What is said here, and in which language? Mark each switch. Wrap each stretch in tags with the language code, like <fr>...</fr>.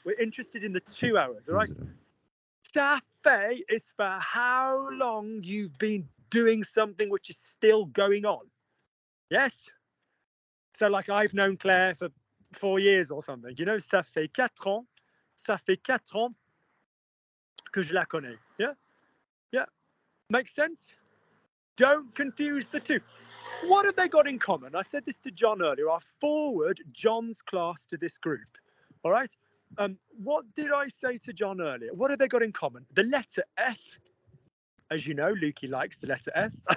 <en>We're interested in the 2 hours, all right? Ça fait is for how long you've been doing something which is still going on. Yes? So like I've known Claire for 4 years or something. You know,</en> <fr>ça fait 4 ans. Ça fait 4 ans que je la connais.</fr> <en>Yeah? Yeah. Makes sense? Don't confuse the two. What have they got in common? I said this to John earlier. I forward John's class to this group. All right? What did I say to John earlier? What have they got in common? The letter F. As you know, Lukey likes the letter F.</en>